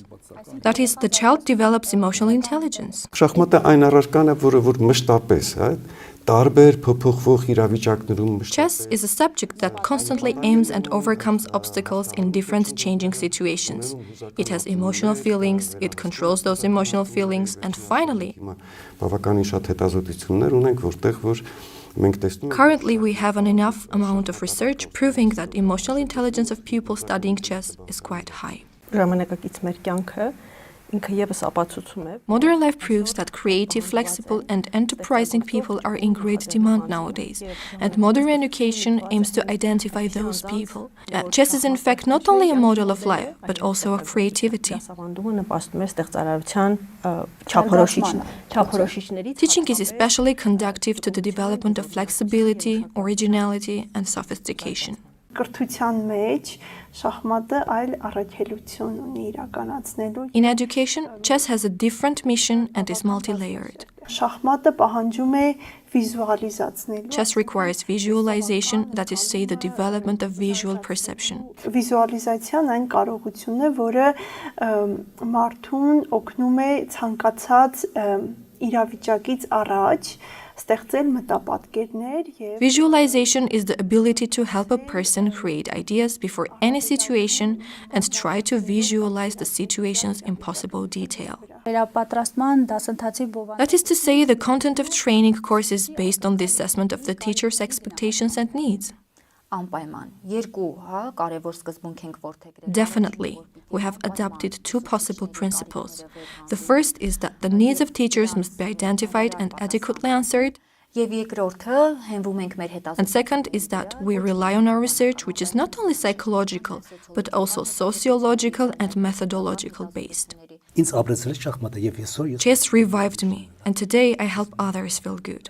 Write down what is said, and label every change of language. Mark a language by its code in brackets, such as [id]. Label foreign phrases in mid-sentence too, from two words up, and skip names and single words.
[en] That is, the child develops emotional intelligence. [hy] Շախմատը այն առարկան է, որ մշտապես, տարբեր փոփոխվող իրավիճակներում [en] Chess is a subject that constantly aims and overcomes obstacles in different changing situations. It has emotional feelings, it controls those emotional feelings, and finally, [hy] բավականին շատ հետազոտություններ ունենք, որտեղ որ մենք տեսնում ենք [en] currently we have an enough amount of research proving that emotional intelligence of pupils studying chess is quite high. [hy] Ժամանակակից մեր կյանքը ինքը եւս ապացուցում է [en] Modern life proves that creative, flexible, and enterprising people are in great demand nowadays, and modern education aims to identify those people. Chess is in fact not only a model of life, but also of creativity. [hy] դասավանդումը նպաստում է ստեղծարարության չափորոշիչների [en] Teaching is especially conducive to the development of flexibility, originality, and sophistication. [hy] Կրթության մեջ շախմատը այլ առաքելություն ունի իրականացնելու։ [en] In education, chess has a different mission and is multi-layered. [hy] Շախմատը պահանջում է վիզուալիզացնելու։ [en] Chess requires visualization, that is to say, the development of visual perception. [hy] Վիզուալիզացիան այն կարողությունն է, որը մարդուն օգնում է ցանկացած իրավիճակից առաջ ստեղծել մտապատկերներ եւ [en] Visualization is the ability to help a person create ideas before any situation and try to visualize the situations in possible detail. [hy] Վերապատրաստման դասընթացի բովանդակ [en] That is to say, the content of training course is based on the assessment of the teacher's expectations and needs. [hy] Անպայման երկու, կարևոր սկզբունք ենք որդեգրել։ [en] Definitely, we have adopted two possible principles. The first is that the needs of teachers must be identified and adequately answered. [hy] Եվ երկրորդը հենվում ենք մեր հետազոտություններին։ [en] And second is that we rely on our research, which is not only psychological, but also sociological and methodological based. [hy] Ինձ ապրեցրել շախմատը եւ այսօր ես [en] Chess revived me, and today I help others feel good.